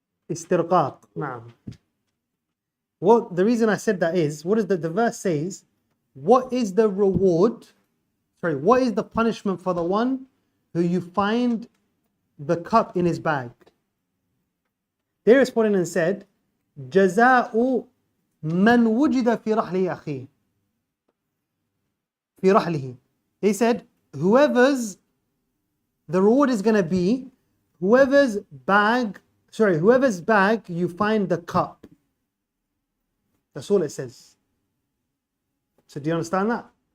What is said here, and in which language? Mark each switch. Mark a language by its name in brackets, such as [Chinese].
[Arabic] استرقاق. نعم. [English] Well, the reason I said that is, what is the verse says, what is the reward, what is the punishment for the one who you find the cup in his bag? They responded and said, [Arabic] جزاء من وجد في رحله أخيه. في رحله. [English] They said, the reward is going to be whoever's bag you find the cup. That's all it says. So do you understand that?